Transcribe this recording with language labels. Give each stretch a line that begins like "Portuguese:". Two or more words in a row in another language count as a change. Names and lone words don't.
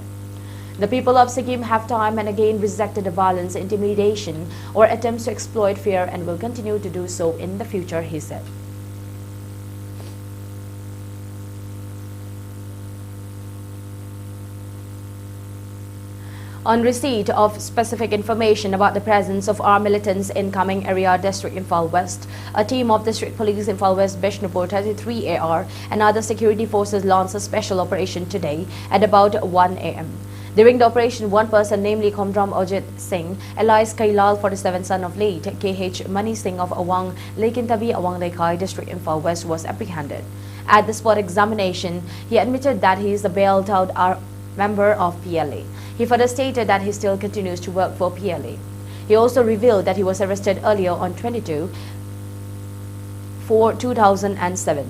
English: The people of Sikkim have time and again rejected the violence, intimidation or attempts to exploit fear and will continue to do so in the future, he said. On receipt of specific information about the presence of armed militants in Kameng area district Imphal West, a team of District Police Imphal West Bishnupur 33 AR and other security forces launched a special operation today at about 1 a.m. During the operation, one person, namely Komdram Ojit Singh, alias Kailal, 47, son of late KH Mani Singh of Awang, Lekintabi, Awang Lekai, District Imphal West, was apprehended. At the spot examination, he admitted that he is a bailed out member of PLA. He further stated that he still continues to work for PLA. He also revealed that he was arrested earlier on 22/4/2007.